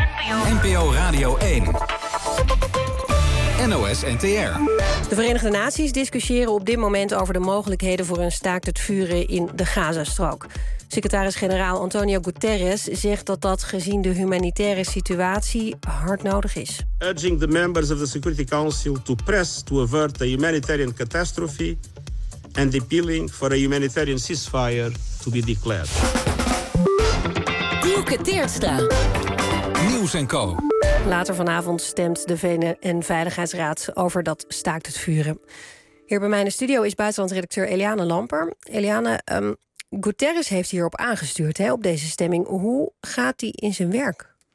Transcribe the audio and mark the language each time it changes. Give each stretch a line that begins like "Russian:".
Dutch: NPO Radio 1. NOS NTR. De Verenigde Naties discussiëren op dit moment over de mogelijkheden voor een staakt het vuren in de Gazastrook. Secretaris-generaal Antonio Guterres zegt dat dat gezien de humanitaire situatie hard nodig is.
English: Urging the members of the Security Council to press to avert a humanitarian catastrophe and appealing for a humanitarian ceasefire to be declared.
Dutch: Dierke Teertstra. Nieuws en Co. Later vanavond stemt de VN-veiligheidsraad over dat staakt het vuren. Hier bij mij in de studio is buitenlandredacteur Eliane Lamper. Eliane, Guterres heeft hierop aangestuurd, hè, op deze stemming. Hoe gaat die in zijn werk?